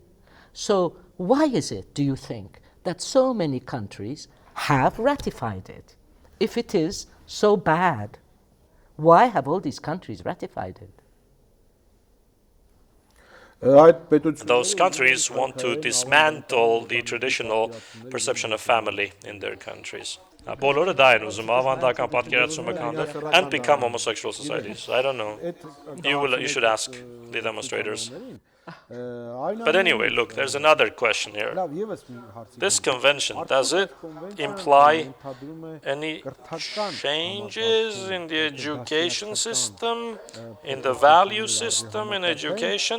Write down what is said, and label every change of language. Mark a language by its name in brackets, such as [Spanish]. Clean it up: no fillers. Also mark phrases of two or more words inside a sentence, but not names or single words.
[English] So why is it, do you think, that so many countries have ratified it? If it is so bad, why have all these countries ratified it? Those countries want to dismantle the traditional perception of family in their countries. [Armenian] Բոլորը դա են ուզում, ավանդական պատկերացումը քանդել [English] and become homosexual societies. I don't know. You should ask the demonstrators. But anyway, look, there's another question here. This convention, does it imply any changes in the education system, in the value system in education?